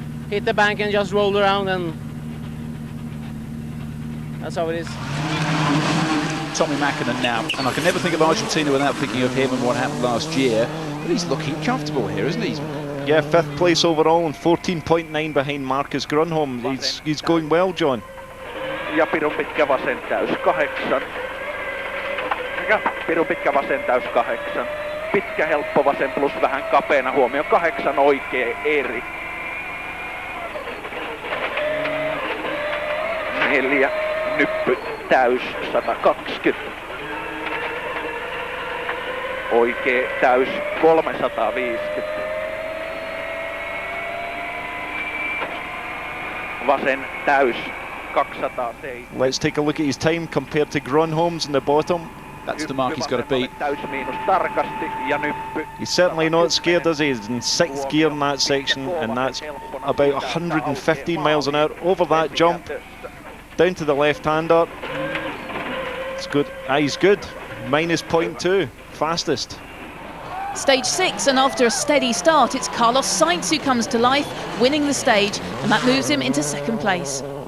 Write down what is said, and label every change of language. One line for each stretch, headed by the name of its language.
English: Hit the bank and just rolled around, and that's how it is. Tommy Mäkinen now, and I can never think of Argentina without thinking of him and what happened last year. But he's looking comfortable here, isn't he? Yeah, 5th place overall and 14.9 behind Marcus Grönholm. He's going well, John.
Finnish: Ja pirun pitkä vasen täys 8. Ja pirun pitkä vasen täys 8. Pitkä helppo vasen plus vähän kapeana huomio 8 oikee eri. 4. nyppy täys 120. Oikea täys 350. Vasen täys 207.
English: Let's take a look at his time compared to Gronholm's in the bottom. That's the mark he's got to beat.
Finnish: Täys miinus tarkasti ja nyppy.
English: He's certainly not scared, is he? He's in 6th gear in that section, and that's about 115 miles an hour over that jump. Down to the left-hander. It's good. He's good. Minus 0.2. Fastest. Stage 6, and after a steady start, it's Carlos Sainz who comes to life, winning the stage, and that moves him into 2nd place.